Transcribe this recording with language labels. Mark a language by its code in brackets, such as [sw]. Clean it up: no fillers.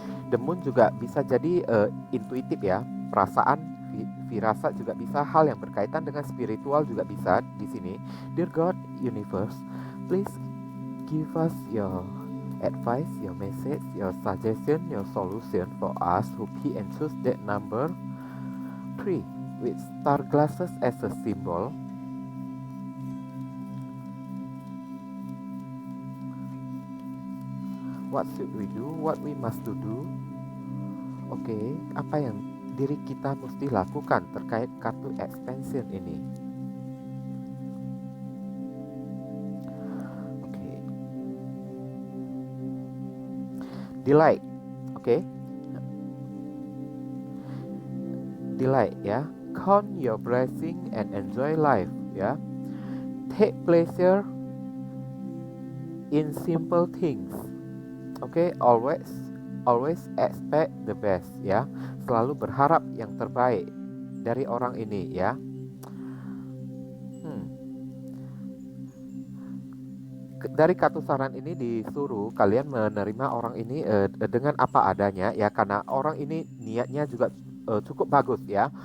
[id] The Moon juga bisa jadi intuitif ya, perasaan, firasat juga bisa, hal yang berkaitan dengan spiritual juga bisa di sini. [en] Dear God, Universe, please give us your advice, your message, your suggestion, your solution for us who pick and choose that number 3 with star glasses as a symbol. What should we do? What we must do? [id] Oke, apa yang diri kita mesti lakukan terkait kartu expansion ini? Oke. Delight. Oke. Delight ya. [en] Count your blessing and enjoy life ya. Take pleasure in simple things. Oke, always expect the best ya. [id] Selalu berharap yang terbaik dari orang ini ya. Dari kartu saran ini disuruh kalian menerima orang ini dengan apa adanya ya, karena orang ini niatnya juga cukup bagus ya.